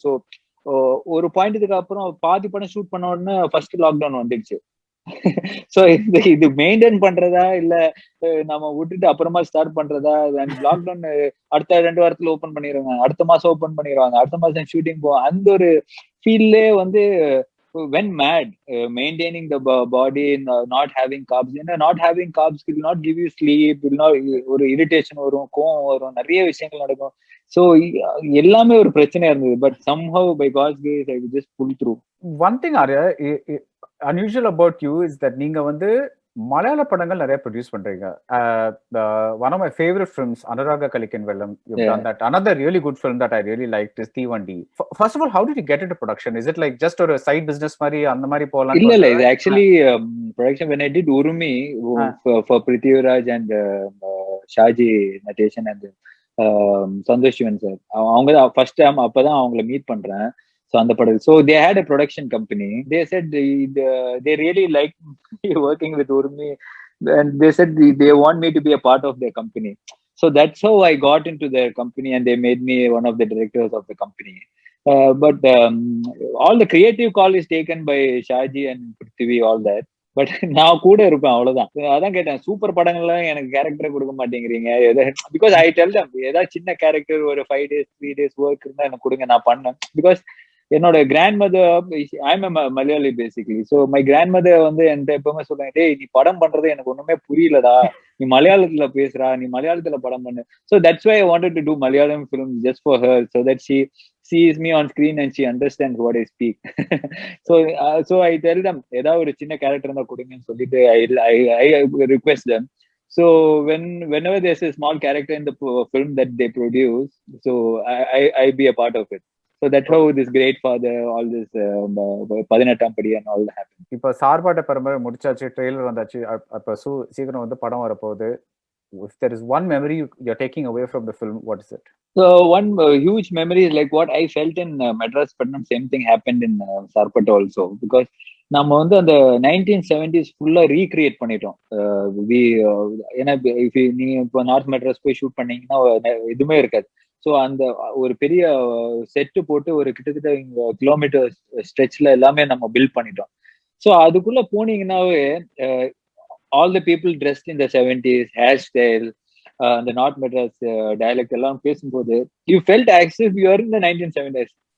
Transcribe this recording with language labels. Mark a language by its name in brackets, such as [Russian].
[Tamil] So ஒரு பாயிண்ட்டுக்கு அப்புறம் பாதி படம் ஷூட் பண்ண உடனே ஃபர்ஸ்ட் லாக்டவுன் வந்துடுச்சு. சோ இது மெயின்டைன் பண்றதா இல்ல நம்ம விட்டுட்டு அப்புறமா ஸ்டார்ட் பண்றதா? லாக்டவுன் அடுத்த 2 வாரத்துல ஓபன் பண்ணிடுவாங்க, அடுத்த மாசம் ஓபன் பண்ணிடுவாங்க, அடுத்த மாசம் ஷூட்டிங் போவோம். அந்த ஒரு ஃபீல்லே வந்து [English] went mad, maintaining the body, not having carbs. Not having carbs will not give you sleep, will not, [Tamil] ஒரு irritation வரும், கோவம் வரும், நிறைய விஷயங்கள் நடக்கும். So எல்லாமே ஒரு பிரச்சனையா இருந்தது. [English] But somehow by God's grace I just pulled through. One thing Arya, unusual about you is that [Tamil] நீங்க வந்து மலையாள படங்கள் நிறைய ப்ரொடியூஸ் பண்றீங்க. [English] One of my favorite films, Anuraga Kalikkan Vellam, you've done that. Another really good film that I really liked is Thivandi. First of all, how did you get into production? Is it like just a side business [Tamil] மாதிரி அந்த மாதிரி போலாம்? [English] இல்ல, இது actually production when I did Urumi for Prithviraj and Shaji Natation and Santosh Sivan sir, [Tamil] அவங்க first time அப்பதான் அவங்களை meet பண்றேன். [English] so [Tamil] அந்த படம், [English] So they had a production company. They said they really like working with Urumi and they said they want me to be a part of their company. So that's how I got into their company and they made me one of the directors of the company. But all the creative call is taken by Shaji and Prithvi, all that. [Tamil] But நான் கூட இருப்பேன், அவ்வளவுதான். அதான் கேட்டேன், super படங்கள்ல எனக்கு கேரக்டரே கொடுக்க மாட்டேங்கிறீங்க. [English] because I tell them, [Tamil] ஏதாவது சின்ன கேரக்டர் ஒரு 5 days 3 days ஒர்க் இருந்தா எனக்கு கொடுங்க, நான் பண்ணேன். [English] because [Tamil] என்னோட [English] Grandmother, I'm Malayali basically. [Tamil] So my grand mother வந்து என்கிட்ட எப்பவுமே சொல்லுவாங்க, டேய் நீ படம் பண்றது எனக்கு ஒண்ணுமே புரியலடா, நீ மலையாளத்துல பேசுறா, நீ மலையாளத்துல படம் பண்ணு. [English] So that's why I wanted to do Malayalam film just for her, so that she sees me on screen and she understands what I speak. So I tell them, [Tamil] ஏதாவது ஒரு சின்ன கேரக்டர் இருந்தா கொடுங்கன்னு சொல்லிட்டு [English] I request them. So whenever there's a small character in the film that they produce, so I be a part of it. So that's how this Great Father, all this 18ஆம் படி and all that happened. [Tamil] இப்போ சார்பாட்ட பரம்பரை முடிச்சாச்சு, trailer வந்தாச்சு, அப்ப சீக்கிரம் வந்து படம் வரப்போகுது. [English] if there is one memory you're taking away from the film, what is it? So one huge memory is like what I felt in Madras Patnam. Same thing happened in Sarpata also, because [Tamil] நம்ம வந்து அந்த 1970s ஃபுல்லா recreate பண்ணிட்டோம். ஏன்னா நீங்க இப்போ north Madras போய் shoot பண்ணீங்கன்னா எதுவுமே இருக்காது. ஸோ அந்த ஒரு பெரிய செட்டு போட்டு ஒரு கிட்டத்தட்ட கிலோமீட்டர் ஸ்ட்ரெச்ல எல்லாமே நம்ம பில்ட் பண்ணிட்டோம். ஸோ அதுக்குள்ள போனீங்கன்னாவே [English] all the people dressed in the 70s, hairstyle, [Tamil] அந்த நார்த் மெட்ராஸ் டயலெக்ட் எல்லாம் பேசும்போது [English] You felt as if you are in the 1970s.